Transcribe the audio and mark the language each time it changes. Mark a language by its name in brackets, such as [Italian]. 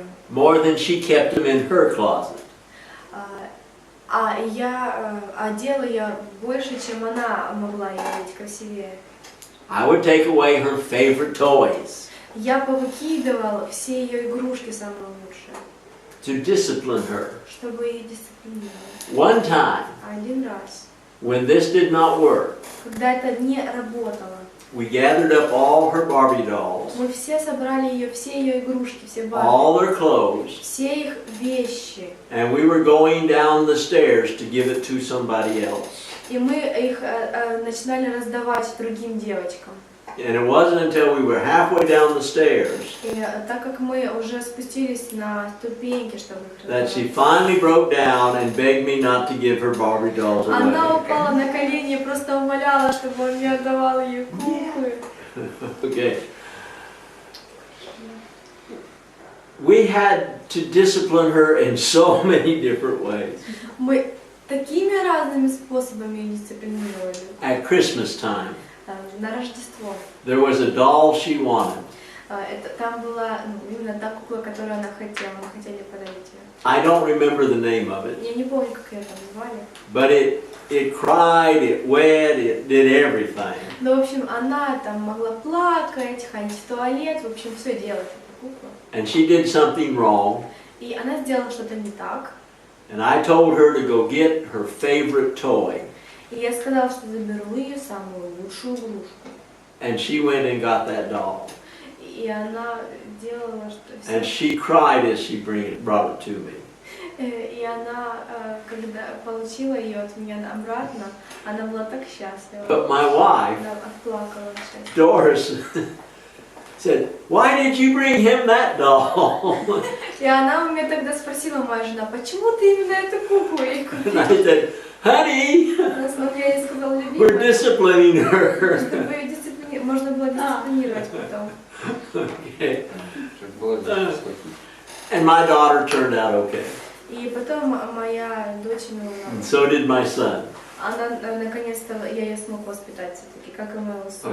[English] More than she kept them in her closet. [Russian] Я одела ее больше, чем она могла ее одеть, красивее. [English] I would take away her favorite toys [Russian] Я повыкидывала все ее игрушки самые лучшие, [English] to discipline her. [Russian] чтобы ее дисциплинировать. [English] One time, [Russian] 1 раз, [English] when this did not work, [Russian] когда это не работало, [English] we gathered up all her Barbie dolls, [Russian] мы все собрали ее, все ее игрушки, все Барби, [English] all their clothes, [Russian] все их вещи, [English] and we were going down the stairs to give it to somebody else. [Russian] и мы их начинали раздавать другим девочкам. [English] And it wasn't until we were halfway down the stairs [Russian] И так как мы уже спустились на ступеньки, чтобы их [English] that she [Russian] раздавать, [English] finally broke down and begged me not to give her Barbie dolls [Russian] она [English] away. [Russian] упала на колени и просто умоляла, чтобы он не отдавал ей куклы. [English] Okay. We had to discipline her in so many different ways. [Russian] Мы такими разными способами ее дисциплинировали. [English] At Christmas time, [Russian] На Рождество. [English] there was a doll she wanted. [Russian] Там была именно та кукла, которую она хотела. Мы хотели подарить ее. [English] I don't remember the name of it, [Russian] Я не помню, как ее там звали. [English] but it cried, it wet, it did everything. [Russian] Но, в общем, она там могла плакать, ходить в туалет, в общем, все делать, эта кукла. [English] And she did something wrong, [Russian] И она сделала что-то не так. [English] and I told her to go get her favorite toy. [Russian] И я сказала, что заберу ее самую лучшую игрушку. [English] And she went and got that doll. [Russian] И она делала, что [English] And [Russian] все. [English] she cried as she brought it to me. [Russian] И она, когда получила ее от меня обратно, она была так счастлива. [English] But my wife, [Russian] Она отплакала от счастья. [English] Doris, said, "Why did you bring him that doll?" [Russian] И она у меня тогда спросила, моя жена, почему ты именно эту куклу ей [English] And I [Russian] купила? [English] said, "Honey, [Russian] Я ей сказала, [English] we're [Russian] любимая, [English] disciplining her." [Russian] чтобы ее можно было дисциплинировать потом. [English] Okay. [Russian] Чтобы было заплатить. [English] And my daughter turned out okay. [Russian] И потом моя дочь [English] And [Russian] умерла. [English] so did my son. [Russian] Она, наконец-то, я ее смог воспитать все-таки, как и моего сына.